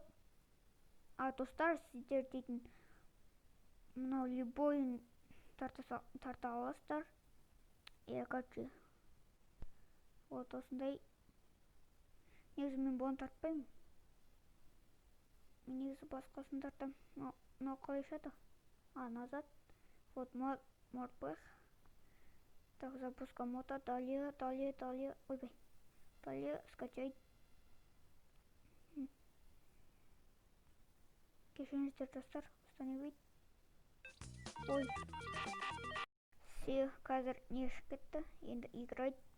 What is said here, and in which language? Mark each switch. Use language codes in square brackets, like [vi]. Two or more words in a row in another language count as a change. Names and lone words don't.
[kk] Достар, сіздер дейтін мынау любойын тарта аласыздар. [ru] Короче. Вот осындай. [kk] Негізі мен бұны тартпаймын. Мен негізі басқасын тартам. Мынау қалай шады? [ru] Назад. Вот Morpg. Так, запуска мода. Далее. [kk] Ойбай. [ru] Далее скачать. [kk] Кешіріңіздер, достар. Установить. Ой. Все, қазір не ішіп кетті. Енді играть.